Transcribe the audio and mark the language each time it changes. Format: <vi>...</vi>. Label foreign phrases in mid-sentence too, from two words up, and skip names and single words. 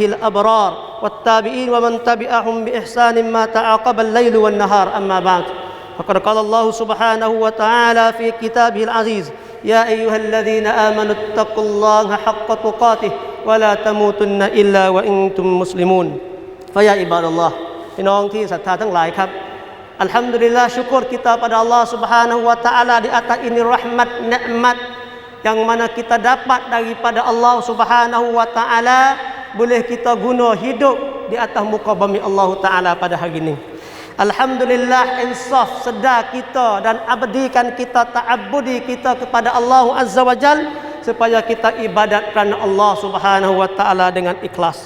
<ar>الأبرار والتابعين ومن تبعهم بإحسان ما تعاقب الليل والنهار أما بعد فقد قال الله سبحانه وتعالى في كتابه العزيز يا أيها الذين آمنوا اتقوا الله حق تقاته ولا تموتن إلا وأنتم مسلمون فيا عباد الله</ar> <th>พี่น้องที่ศรัทธาทั้งหลายครับอัลฮัมดุลิลลาห์</th> <ms>syukur kita pada Allah</ms> <ar>سبحانه وتعالى</ar> <ms>di atas ini rahmat nikmat yang mana kita dapat daripada Allah</ms> <ar>سبحانه وتعالى,</ar> <ms>boleh kita guna hidup di atas muka bumi Allah taala pada hari ini. Alhamdulillah, insaf sedar kita dan abdikan kita, ta'abbudi kita kepada Allah</ms> <ar>عز وجل,</ar> <ms>supaya kita ibadat kerana Allah</ms> <ar>سبحانه وتعالى</ar> <ms>dengan ikhlas.</ms>